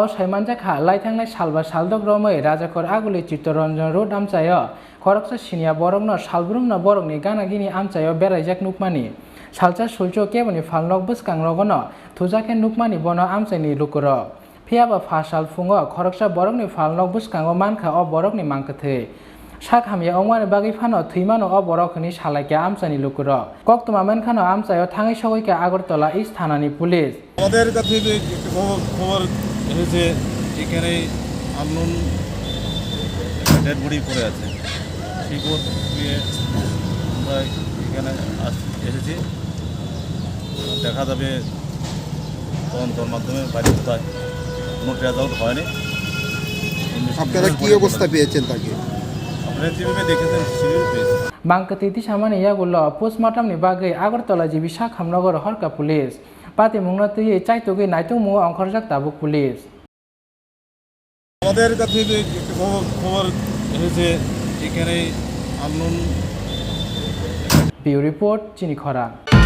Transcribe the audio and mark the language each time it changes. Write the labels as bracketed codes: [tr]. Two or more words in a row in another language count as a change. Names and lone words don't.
[trp] o saimanja kha laithangnai salba saldok romai raja kor aguli chittaranjan rod amchayo khoroksa sinia borokno salbrumna borokni gana gini amchayo beraijak nukmani salcha sulcho keboni falnok bwskang rogono thujake nukmani bono amchaini lukuro phiaba fasal fungo khoroksa borokni falnok bwskango mankha o borokni mangkathai sakhamya ongmani bagi phano thuimano o borokni salaike amchani lukuro koktuma mankhano amchayo thangai sagoike agartala isthanani পুলিশ [bn] আমাদের কাছে খবর এসেছে এখানে [en] unknown dead body [bn] পড়ে আছে সেই খবর পেয়ে আমরা এখানে এসেছি দেখা যাবে তদন্তের মাধ্যমে বাড়ি কোথায় কোনো [en] trace out [bn] হয়নি আপনারা কি অবস্থা পেয়েছেন তাকে আপনারা যেভাবে দেখেছেন সেভাবে পেয়েছি [trp] mangkathi ti samani yagulo postmortem ni bagai agartala jibi sakhamnagar harka police pati mungna tui chaitogi naitung mu angkhorjak tabuk police [bn] আমাদের কাছে খবর এসেছে এখানে আননোন [en] Bureau report [trp] chini khora